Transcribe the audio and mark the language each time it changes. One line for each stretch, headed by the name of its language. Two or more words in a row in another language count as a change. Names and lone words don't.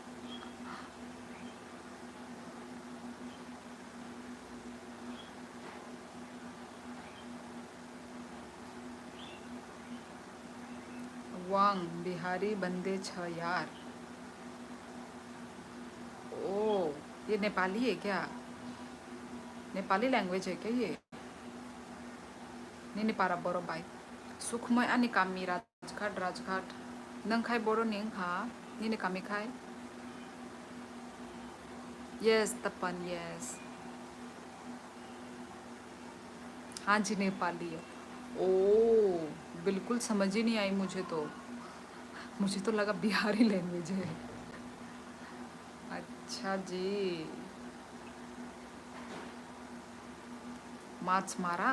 Hindi: वांग बिहारी बंदे छ यार। ओ, ये नेपाली है क्या? नेपाली लैंग्वेज है क्या ये?
Kok Borok: Nini para boro bai. Sukmoy ani kami Rajghat Rajghat. Nang khai boro ning ha? Nini kami khai?
English: Yes, Tapan, yes.
Hindi: हाँ जी नेपाली है। ओ, बिल्कुल समझ ही नहीं आई मुझे तो। मुझे तो लगा बिहारी लैंग्वेज है। अच्छा जी। माछ मारा?